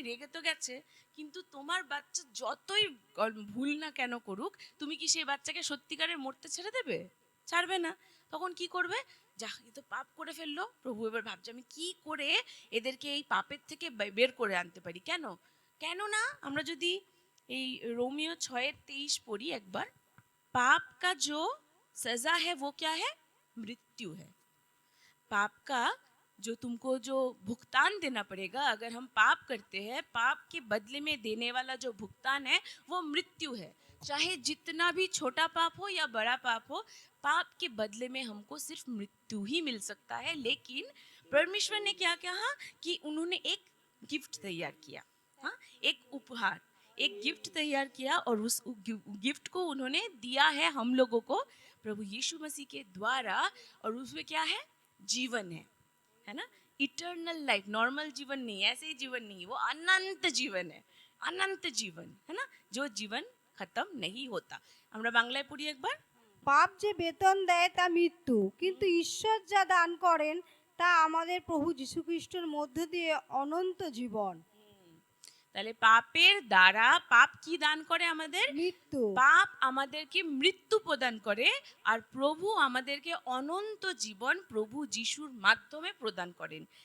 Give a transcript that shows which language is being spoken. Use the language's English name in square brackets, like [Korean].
[Bangla] রেগে তো গেছে, কিন্তু তোমার বাচ্চা যতই ভুল না কেন করুক, তুমি কি সেই বাচ্চাকে সত্যিকারের মরতে ছেড়ে দেবে? ছাড়বে না। তখন কি করবে? যা, এ তো পাপ করে ফেললো। প্রভু এবার ভাবছে আমি কি করে এদেরকে এই পাপের থেকে বের করে আনতে পারি। কেন? কেন না আমরা যদি এই রোমিও 6:23 পড়ি একবার, [Hindi] पाप का जो सजा है वो क्या है? मृत्यु है। पाप का जो तुमको जो भुगतान देना पड़ेगा, अगर हम पाप करते हैं, पाप के बदले में देने वाला जो भुगतान है वो मृत्यु है। चाहे जितना भी छोटा पाप हो या बड़ा पाप हो, पाप के बदले में हमको सिर्फ मृत्यु ही मिल सकता है। लेकिन परमेश्वर ने क्या कहा कि उन्होंने एक गिफ्ट तैयार किया, हाँ, एक उपहार, एक गिफ्ट तैयार किया और उस गिफ्ट को उन्होंने दिया है हम लोगों को प्रभु यीशु मसीह के द्वारा, और उसमें क्या है? जीवन है ना? इटर्नल लाइफ, नॉर्मल जीवन नहीं, ऐसे ही जीवन नहीं, वो अनंत जीवन है, अनंत जीवन है ना, जो जीवन खत्म नहीं होता। [Bangla] আমরা বাংলায় পড়ি একবার। পাপ যে বেতন দেয় তা মৃত্যু, কিন্তু ঈশ্বর যা দান করেন তা আমাদের প্রভু যীশুখ্রিস্টের মধ্য দিয়ে অনন্ত জীবন। তাহলে পাপের দ্বারা, পাপ কি দান করে আমাদের? মৃত্যু। পাপ আমাদেরকে মৃত্যু প্রদান করে, আর প্রভু আমাদেরকে অনন্ত জীবন প্রভু যিশুর মাধ্যমে প্রদান করেন।